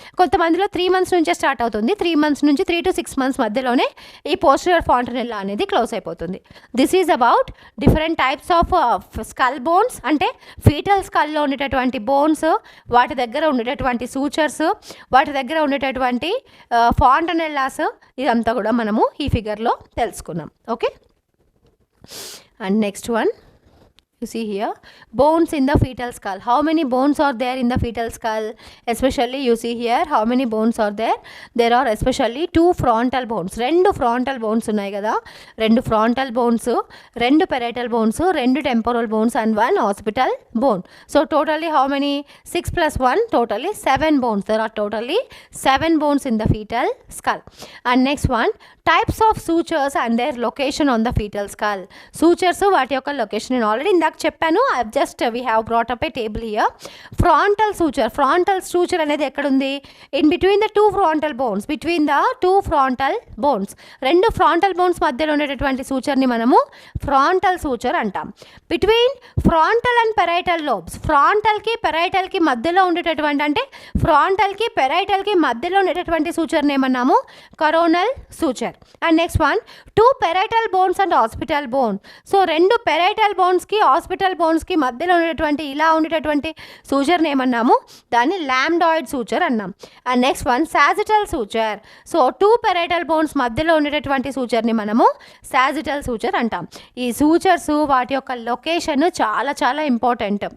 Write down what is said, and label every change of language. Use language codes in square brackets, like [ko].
[te] కొంతమందిలో 3 months నుంచే start అవుతుంది. 3 months నుంచి 3 to 6 months మధ్యలోనే ఈ పోస్టీరియర్ ఫాంటనెల్లా అనేది క్లోజ్ అయిపోతుంది. [en] this is about different types of skull bones, [te] అంటే ఫీటల్ స్కల్లో ఉండేటటువంటి బోన్స్, వాటి దగ్గర ఉండేటటువంటి సూచర్స్, వాటి దగ్గర ఉండేటటువంటి ఫాంటనెల్లాస్, ఇదంతా కూడా మనము ఈ ఫిగర్లో తెలుసుకున్నాం. Okay. [en] And next one you see here bones in the fetal skull. How many bones are there in the fetal skull? Especially you see here how many bones are there? There are especially 2 frontal bones. 2 frontal bones [te] ఉన్నాయి కదా, [en] 2 frontal bones, 2 parietal bones, 2 temporal bones and 1 occipital bone. So totally how many? 6 plus 1 totally 7 bones. There are totally 7 bones in the fetal skull. And next one, types of sutures and their location on the fetal skull. [te] Sutures వాటి యొక్క location నేను already ఇందాక చెప్పాను. [en] we have brought up a table here. [te] Frontal suture అనేది ఎక్కడ ఉంది? [en] In between the 2 frontal bones, [te] between the 2 frontal bones, 2 frontal bones మధ్యలో ఉండేటటువంటి సూచర్ని మనము ఫ్రాంటల్ సూచర్ అంటాం. [en] Between frontal and parietal lobes, [te] ఫ్రాంటల్కి పెరైటల్కి మధ్యలో ఉండేటటువంటి, అంటే ఫ్రాంటల్కి పెరైటల్కి మధ్యలో ఉండేటటువంటి సూచర్ని ఏమన్నాము coronal suture. [en] And next one 2 parietal bones and occipital bone. So 2 parietal bonesకి [te] hospital బోన్స్కి మధ్యలో ఉండేటువంటి ఇలా ఉండేటటువంటి సూచర్ని ఏమన్నాము, దాన్ని లాంబ్డాయిడ్ సూచర్ అన్నాం. And next one sagittal suture. So 2 parietal bones మధ్యలో ఉండేటటువంటి సూచర్ని మనము సాజిటల్ సూచర్ అంటాం. ఈ సూచర్స్ వాటి యొక్క లొకేషన్ చాలా చాలా ఇంపార్టెంట్.